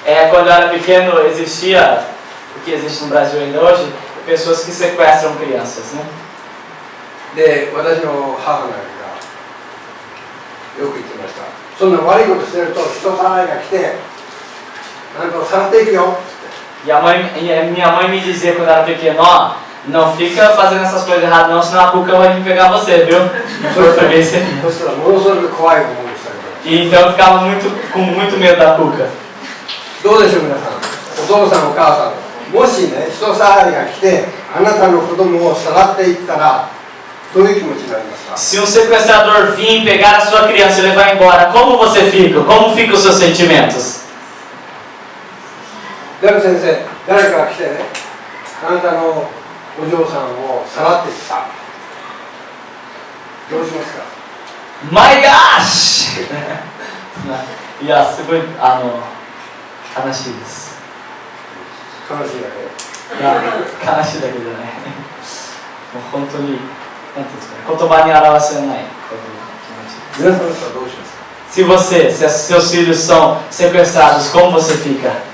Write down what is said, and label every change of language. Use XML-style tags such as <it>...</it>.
<pt>Quando eu era pequeno existia, o que existe no Brasil ainda hoje, pessoas que sequestram crianças, né?</pt> <ja>で、私の母なんかよく言ってました。そんな悪いことしてると人さらいが来て、なんかさらっていくよ。</ja> <pt>E minha mãe me dizia quando eu era pequeno, não fica fazendo essas coisas erradas não, senão a cuca vai vir pegar você, viu? Português.</pt> <ja>そしたらものすごく怖い思いをしたりとか。</ja> <pt>E então eu ficava com muito medo da cuca.</pt> <ja>どうでしょう皆さん。お父さんお母さん、もしね人さらいが来てあなたの子供をさらっていったらどういう気持ちになりますか？</ja> <pt>Se um sequestrador vir pegar a sua criança e levar embora, como você fica? Como ficam os seus sentimentos?</pt> <ja>でも先生、誰かが来てね、あなたのお嬢さんをさらっていった。どうしますか？</ja> <en>My gosh!</en> <ja>いや、すごい、悲しいです。悲しいだけ。いや、悲しいだけじゃない。もう本当に、なんていうんですかね、言葉に表せない気持ち。皆さんだったらどうしますか？</ja> <pt>Se seus filhos são sequestrados, como você fica?</pt>